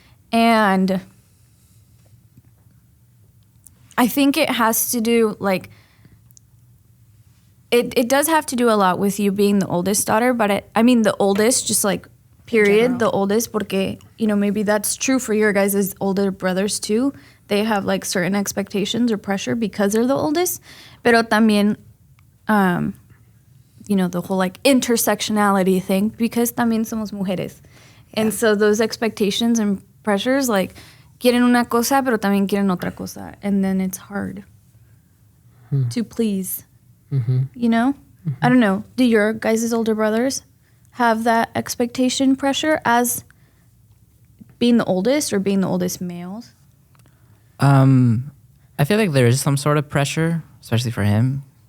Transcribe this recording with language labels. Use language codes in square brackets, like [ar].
[en] And I think it has to do like, it does have to do a lot with you being the oldest daughter, but I mean the oldest, just like period, the oldest, [es] porque, [en] you know, maybe that's true for your guys' older brothers too. They have like certain expectations or pressure because they're the oldest. [es] Pero también, [en] you know, the whole like intersectionality thing, because [es] también somos mujeres. [en] And so those expectations and pressures, like, [es] quieren una cosa, pero también quieren otra cosa. [en] And then it's hard to please, you know? I don't know. Do your guys' older brothers have that expectation pressure as being the oldest or being the oldest males? I feel like there is some sort of pressure, especially for him.